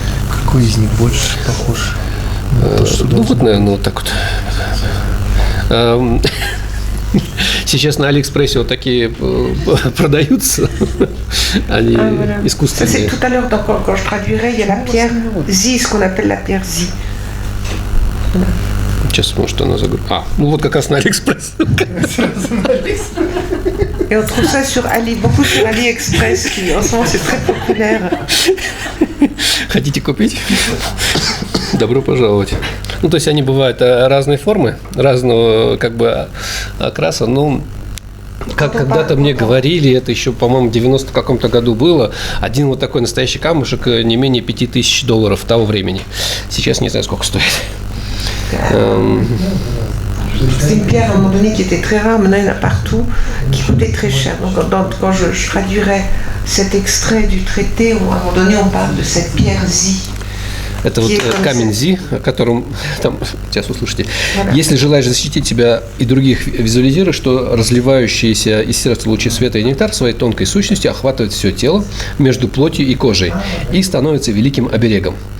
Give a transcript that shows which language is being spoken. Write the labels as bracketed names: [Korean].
[Russian] Какой из них больше похож? Наверное, вот так вот. Сейчас на Алиэкспрессе вот такие продаются. Они искусственные. [French] C'est tout à l'heure, quand je traduirai, il y a la pierre Zi, ce qu'on appelle la pierre Zi. [Russian] Сейчас, может, она заговорит. Вот как раз на Алиэкспресс. [French] Et on trouve ça beaucoup sur AliExpress, qui en ce moment c'est très populaire. [Russian] Хотите купить? Добро пожаловать. То есть они бывают разной формы, разного окраса. Как когда-то мне говорили, это еще, по-моему, в 90 каком-то году было, один вот такой настоящий камушек не менее $5000 того времени. Сейчас не знаю, сколько стоит. [French] C'est une pierre à un moment donné qui était très rare, maintenant il y en a partout, qui coûtait très cher. Donc quand je traduirais cet extrait du traité, à un moment donné on parle de cette pierre Zi. [Russian] Это вот камень Зи, о котором там сейчас услышите. Если желаешь защитить себя и других, визуализируй, что разливающиеся из сердца лучи света и нектар своей тонкой сущностью охватывают все тело между плотью и кожей и становится великим оберегом.